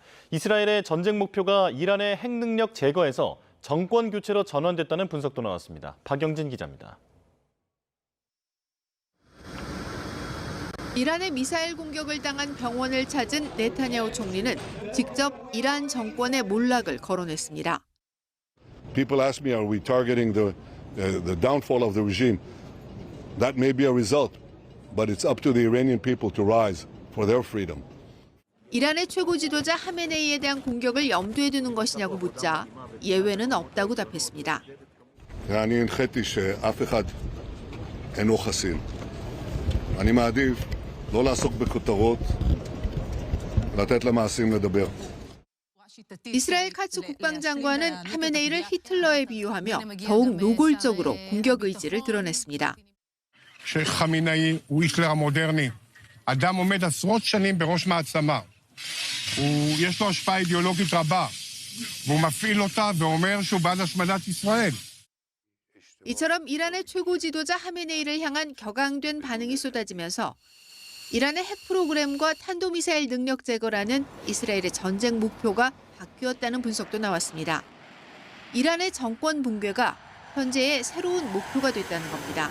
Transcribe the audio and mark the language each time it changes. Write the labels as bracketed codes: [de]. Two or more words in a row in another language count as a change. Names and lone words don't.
[ko] 이스라엘의 전쟁 목표가 이란의 핵 능력 제거에서 정권 교체로 전환됐다는 분석도 나왔습니다. 박영진 기자입니다. 이란의 미사일 공격을 당한 병원을 찾은 네타냐후 총리는 직접 이란 정권의 몰락을 거론했습니다. [en] People ask me, are we targeting the downfall of the regime? That may be a result, but it's up to the Iranian people to rise for their freedom. [ko] 이란의 최고 지도자 하메네이에 대한 공격을 염두에 두는 것이냐고 묻자 예외는 없다고 답했습니다. [he] אני הנחיתי שאף אחד אינו חסין. אני מעדיף לא לעסוק בכותרות, לתת למעשים לדבר. [ko] 이스라엘 카츠 국방장관은 하메네이를 히틀러에 비유하며 더욱 노골적으로 공격 의지를 드러냈습니다. [he] שייח' חמינאי הוא היטלר המודרני. אדם עומד עשרות שנים בראש מעצמה. יש לו השפעה אידיאולוגית רבה, והוא מפעיל אותה ואומר שהוא בעד השמדת ישראל. [ko] 이처럼 이란의 최고 지도자 하메네이를 향한 격앙된 반응이 쏟아지면서 이란의 핵 프로그램과 탄도미사일 능력 제거라는 이스라엘의 전쟁 목표가 바뀌었다는 분석도 나왔습니다. 이란의 정권 붕괴가 현재의 새로운 목표가 됐다는 겁니다.